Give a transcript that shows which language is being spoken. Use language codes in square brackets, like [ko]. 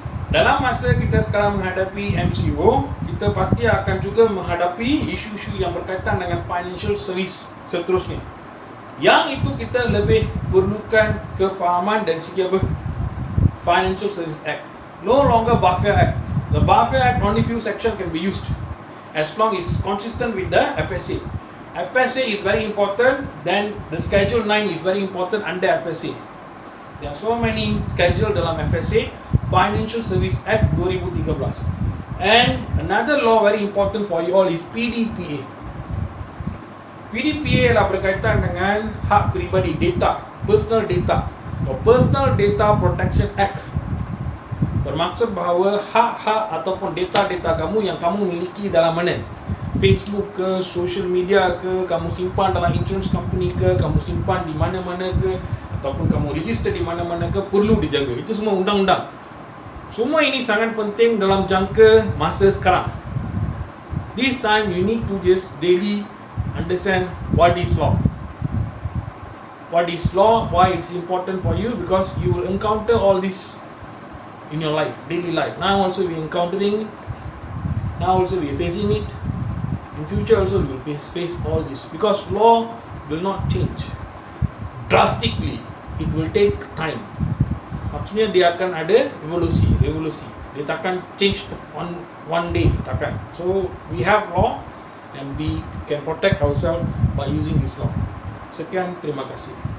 [ms] Dalam masa kita sekarang menghadapi MCO, kita pasti akan juga menghadapi isu-isu yang berkaitan dengan financial service seterusnya. Yang itu kita lebih perlukan kefahaman dari segi apa? [en] Financial Service Act. No longer BAFIA Act. The BAFIA Act only few sections can be used as long as it's consistent with the FSA. FSA is very important, then the Schedule 9 is very important under FSA. There are so many schedule [ms] dalam [en] FSA. Financial Service Act 2013. And another law very important for you all is PDPA. [ms] PDPA adalah berkaitan dengan hak peribadi, data, [en] personal data. [ms] The Personal Data Protection Act bermaksud bahawa hak-hak ataupun data-data kamu yang kamu miliki dalam mana? Facebook ke, social media ke, kamu simpan dalam insurance company ke, kamu simpan di mana-mana ke, ataupun kamu register di mana-mana ke, perlu dijaga. Itu semua undang-undang. Semua ini sangat penting dalam jangka masa sekarang. [en] This time you need to just daily understand what is law. What is law, why it's important for you, because you will encounter all this in your life, daily life. Now also we are encountering it. Now also we are facing it. In future also we will face all this, because law will not change drastically. It will take time. [ms] Maksudnya dia akan ada revolusi. Dia takkan [en] change on one day, [ms] takkan. [en] So we have law and we can protect ourselves by using this law. [ms] Sekian, terima kasih.